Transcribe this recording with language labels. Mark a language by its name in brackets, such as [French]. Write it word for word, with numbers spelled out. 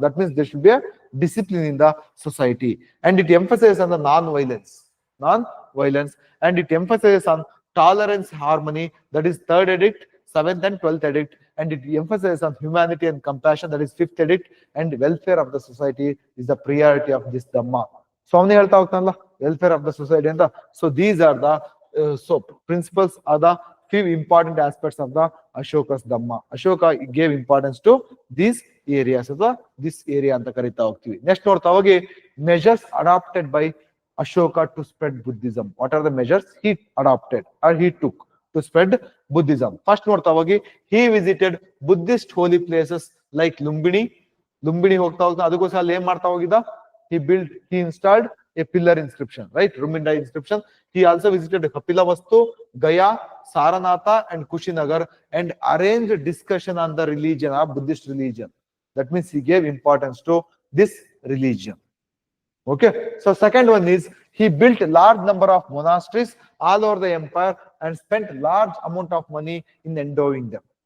[English] That means there should be a discipline in the society. And it emphasizes on the non-violence. Non-violence. And it emphasizes on tolerance, harmony. That is third edict, seventh and twelfth edict. And it emphasizes on humanity and compassion. That is fifth edict. And welfare of the society is the priority of this Dhamma. [Kannada] ಸ್ವಾಮಿ ಹೇಳ್ತಾ ಹೋಗ್ತಾನಲ್ಲ [English] Welfare of the society ಅಂತ. So these are the so principles are the few important aspects of the Ashoka's Dhamma. Ashoka gave importance to these areas [Kannada] ಅಥವಾ [English] this area [Kannada] ಅಂತ ಕರಿತಾ ಹೋಗ್ತೀವಿ. [English] next [Kannada] ನೋಡ್ತಾ ಹೋಗಿ [English] measures adopted by Ashoka to spread Buddhism. What are the measures he adopted or he took to spread Buddhism? First [Kannada] ನೋಡ್ತಾ ಹೋಗಿ [English] he visited Buddhist holy places like Lumbini. [Kannada] Lumbini ಹೋಗ್ತಾ ಹೋಗ್ತಾ ಅದಕ್ಕೋಸ್ಕರ ಅಲ್ಲಿ ಏನ್ ಮಾಡ್ತಾ ಹೋಗಿದ್ದ? [English] he built he installed a pillar inscription, right? Ruminda inscription. He also visited Kapilavastu, Gaya, Saranatha and Kushinagar and arranged discussion on the religion of Buddhist religion. That means he gave importance to this religion. Okay, so second one is he built large number of monasteries all over the empire and spent large amount of money in endowing them.